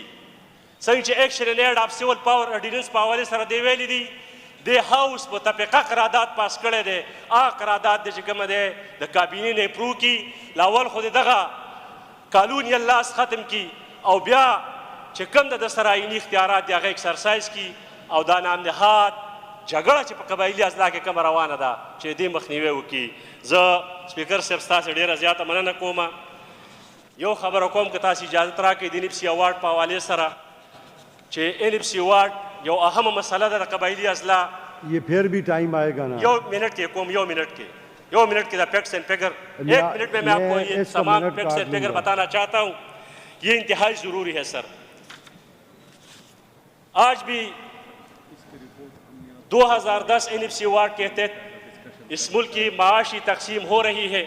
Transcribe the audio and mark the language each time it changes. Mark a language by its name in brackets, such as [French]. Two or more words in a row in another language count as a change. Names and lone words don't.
[Pashto] څنګه چې ایکشن ان ایډ آف سیول پاور اډیننس په حوالې سره دی ویلي دي د هاوس متفقه قرارداد پاس کړی دی هغه قرارداد دی چې کومه دی د کابینې نه اپروو کړي لاول خو د دغه قانون یې لاس ختم کړي او بیا چې کوم د سره آئیني اختیارات دی هغه ایکسرسایز کړي او دا نامنهاد جګړه چې په قبایلي اضلاع کې کومه روانه ده چې دې مخنیوی وکړي. زه سپیکر صاحب ستاسې ډېره زیاته مننه کوم. یو خبره کوم که تاسو اجازت راکړئ د NFC اوارډ په حوالې سره چې NFC اوارډ یو اهمه مسله ده د قبایلي اضلاع. [Urdu] یہ پھر بھی ٹائم آئے گا نا [Pashto] یو منٹ کې کوم یو منٹ کے دا [English] facts and figure [Urdu] 1 منٹ میں آپ کو یہ تمام [English] facts and figure [Urdu] بتانا چاہتا ہوں. یہ انتہائی ضروری ہے سر. آج بھی 2010 NFC اوارڈ کے تحت اس ملک کی معاشی تقسیم ہو رہی ہے.